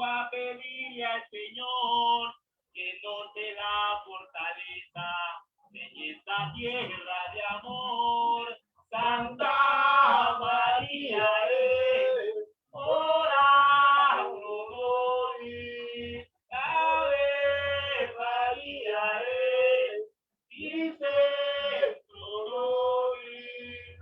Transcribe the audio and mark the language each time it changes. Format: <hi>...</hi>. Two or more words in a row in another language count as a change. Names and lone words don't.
<es>a pedirle al Señor que nos dé la fortaleza en esta tierra de amor.</es> <la>Santa María, ora pro nobis. Ave María, dice pro nobis.</la>